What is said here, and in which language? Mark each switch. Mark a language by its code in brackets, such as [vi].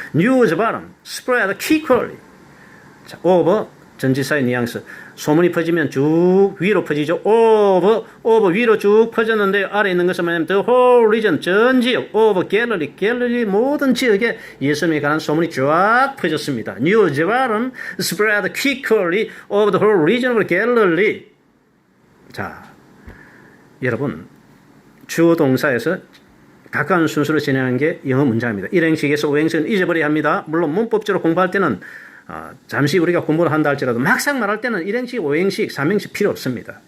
[en] news about him. spread quickly. [ko] 자, [en] over. [ko] 전치사의 뉘앙스. 소문이 퍼지면 쭉 위로 퍼지죠. over 위로 쭉 퍼졌는데 아래 있는 것은 뭐냐면 [en] the whole region [ko] 전 지역 [en] over Galilee [ko] 모든 지역에 예수님에 관한 소문이 쫙 퍼졌습니다. [en] news about him spread quickly over the whole region of Galilee. [ko] 자, 여러분 주어 동사에서 가까운 순서로 진행하는 게 영어 문장입니다. 일행식에서 오행식은 잊어버려야 합니다. 물론 문법적으로 공부할 때는 잠시 우리가 공부를 한다 할지라도 막상 말할 때는 1행식, 5행식, 3행식 필요 없습니다.